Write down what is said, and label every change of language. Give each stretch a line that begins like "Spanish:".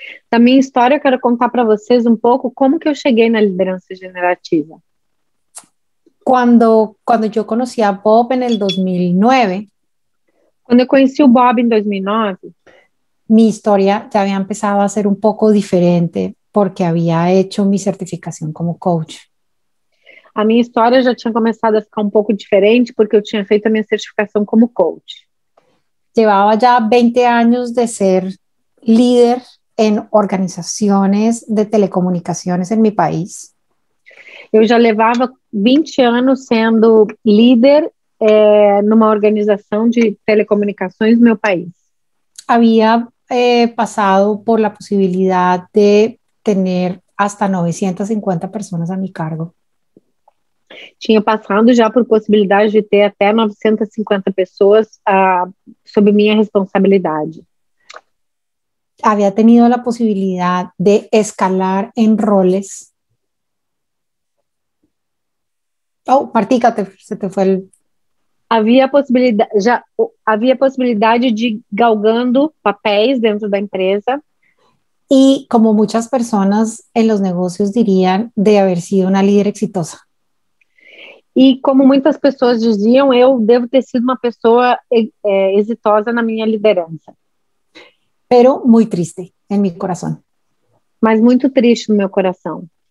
Portuguese: Da minha história, eu quero contar para vocês um pouco como que eu cheguei na liderança generativa.
Spanish: Cuando yo conocí a Bob en el 2009,
Portuguese: quando eu conheci o Bob em 2009,
Spanish: mi historia ya había empezado a ser un poco diferente porque había hecho mi certificación como coach.
Portuguese: A minha história já tinha começado a ficar um pouco diferente porque eu tinha feito a minha certificação como coach.
Spanish: Llevaba ya 20 años de ser líder en organizaciones de telecomunicaciones en mi país.
Portuguese: Eu já levava 20 anos sendo líder numa organização de telecomunicações no meu país.
Spanish: Había pasado por la posibilidad de tener hasta 950 personas a mi cargo.
Portuguese: Tinha passado já por possibilidade de ter até 950 pessoas sob minha responsabilidade.
Spanish: Había tenido la posibilidad de escalar en roles. Oh, Martica, se te fue el...
Portuguese: Havia possibilidade de ir galgando papéis dentro da empresa.
Spanish: Y como muchas personas en los negocios dirían, de haber sido una líder exitosa.
Portuguese: E como muitas pessoas diziam, eu devo ter sido uma pessoa exitosa na minha liderança.
Spanish: pero muy triste en mi corazón,
Portuguese: Mas muito triste no meu coração.